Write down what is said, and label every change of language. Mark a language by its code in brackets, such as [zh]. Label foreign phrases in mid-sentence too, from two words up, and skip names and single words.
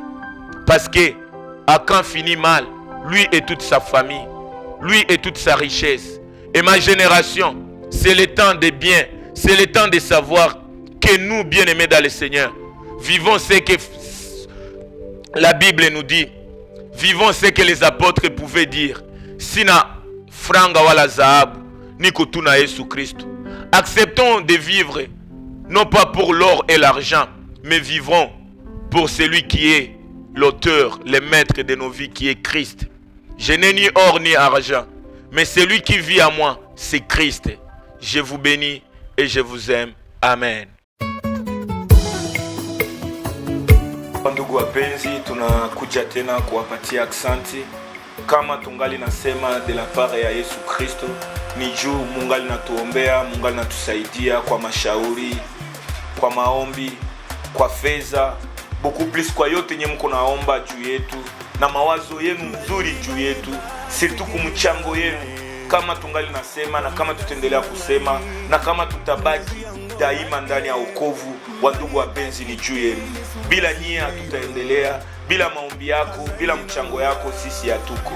[fr] Parce que Akan finit mal, lui et toute sa famille, lui et toute sa richesse. Et ma génération, c'est le temps de bien, c'est le temps de savoir que nous, bien-aimés dans le Seigneur, vivons ce que la Bible nous dit. Vivons ce que les apôtres pouvaient dire. [sw] Sina franga wala zahabu, niko tuna Yesu Christ. [fr] Acceptons de vivre, non pas pour l'or et l'argent, mais vivons pour celui qui est l'auteur, le maître de nos vies, qui est Christ. Je n'ai ni or ni argent, mais celui qui vit à moi, c'est Christ. Je vous bénis et je vous aime. Amen. [sw] Ndugu wapenzi, tunakuja tena kuwapatia aksanti. Kama tungali nasema [fr] de la part [sw] ya Yesu Kristo, ni juu mungali natuombea, mungali natusaidia kwa mashauri, kwa maombi, kwa fedha, [fr] beaucoup plus [sw] kwa yote nye mko naomba juu yetu, na mawazo yenu nzuri juu yetu, surtout kumchango yenu. Kama tungali nasema na kama tutaendelea kusema na kama tutabaki daima ndani ya wokovu, wandugu wapenzi, ni juu yenu. Bila nyie tutaendelea, bila maombi yako, bila mchango yako sisi hatuko.